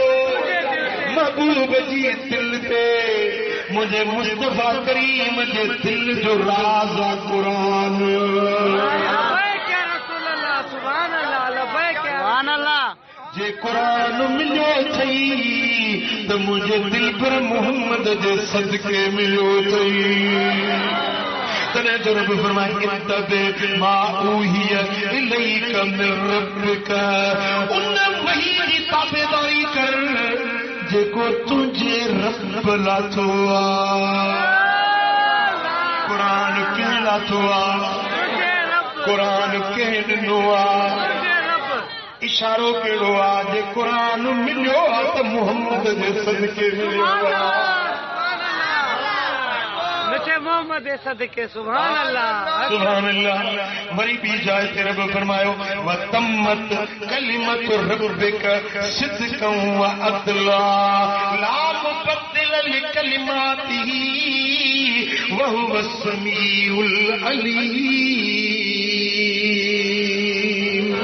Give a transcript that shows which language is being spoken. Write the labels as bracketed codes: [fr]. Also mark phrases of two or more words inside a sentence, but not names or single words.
[sd] महबूब जी दिल ते, मुंहिंजे मुस्तफ़ा करीम जे दिल जो राज़ आहे क़ुरान। जे क़ुरान मिलियो अथई त मुंहिंजे दिल पर मोहम्मद जे सदके मिलियो अथई। तॾहिं जो रब फरमाए [ar] اتبع ما أوحي إليك من ربك, [sd] उन वही जी ताबेदारी कर जेको तुंहिंजे रब लाथो आहे। क़ुरान कंहिं लाथो आहे? क़ुरान कंहिं ॾिनो आहे? इशारो कहिड़ो आहे? जे क़ुरान मिलियो आहे त मुहम्मद जे सदके मिलियो आहे। बचे मोहम्मद सदके [ar] سبحان الله سبحان الله. [sd] वरी बि जाइ ते रब फरमायो [ar] وتمت كلمت ربك صدقا وعدلا لا مبدل لكلماته وهو السميع العليم.